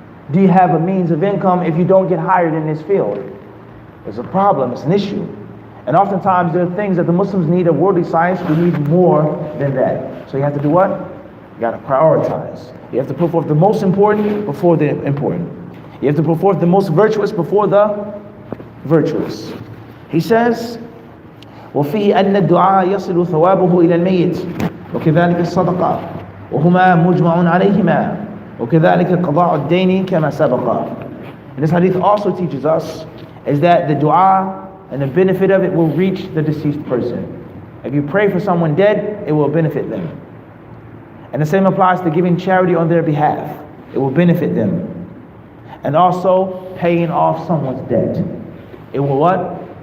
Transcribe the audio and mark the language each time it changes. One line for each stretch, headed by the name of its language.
English: Do you have a means of income if you don't get hired in this field? It's a problem, it's an issue. And oftentimes there are things that the Muslims need of worldly science, we need more than that. So you have to do what? You got to prioritize. You have to put forth the most important before the important. You have to put forth the most virtuous before the virtuous. He says,
Arabic: وفيه أن الدعاء يصل ثوابه إلى الميت وكذلك الصدقة وهما مجمع عليهما وكذلك قضاء الدين كما سبق.
English: And this hadith also teaches us is that the dua and the benefit of it will reach the deceased person. If you pray for someone dead, it will benefit them. And the same applies to giving charity on their behalf. It will benefit them. And also paying off someone's debt. It will what?